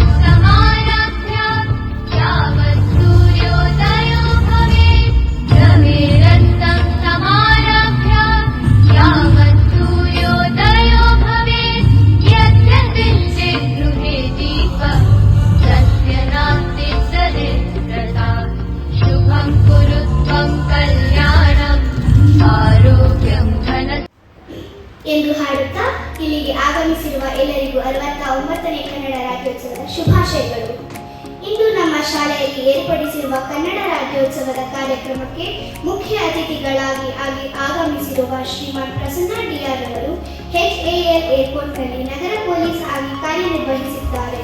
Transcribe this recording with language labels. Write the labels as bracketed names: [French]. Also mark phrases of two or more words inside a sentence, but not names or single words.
[Sanskrit] समारभ्य यावत् सूर्योदयो भवेत् रवेरस्तं समारभ्य यावत् सूर्योदयो भवेत् यद्यदिश्चित् गृहे दीपः तस्य नास्ति दरिद्रता शुभं कुरु त्वं कल्याणम् आरोग्यं धन [Kannada] ಎಂದು ಹಾಡುತ್ತಾ ಇಲ್ಲಿಗೆ ಆಗಮಿಸಿರುವ ಎಲ್ಲರಿಗೂ 69ನೇ ಕನ್ನಡ ರಾಜ್ಯೋತ್ಸವದ ಶುಭಾಶಯಗಳು. ಇಂದು ನಮ್ಮ ಶಾಲೆಯಲ್ಲಿ ಏರ್ಪಡಿಸಿರುವ ಕನ್ನಡ ರಾಜ್ಯೋತ್ಸವದ ಕಾರ್ಯಕ್ರಮಕ್ಕೆ ಮುಖ್ಯ ಅತಿಥಿಗಳಾಗಿ ಆಗಮಿಸಿರುವ ಶ್ರೀಮಾನ್ ಪ್ರಸನ್ನ ಡಿಆರ್ ಅವರು HAL ಏರ್ಪೋರ್ಟ್ನಲ್ಲಿ ನಗರ ಪೊಲೀಸ್ ಆಗಿ ಕಾರ್ಯನಿರ್ವಹಿಸಿದ್ದಾರೆ.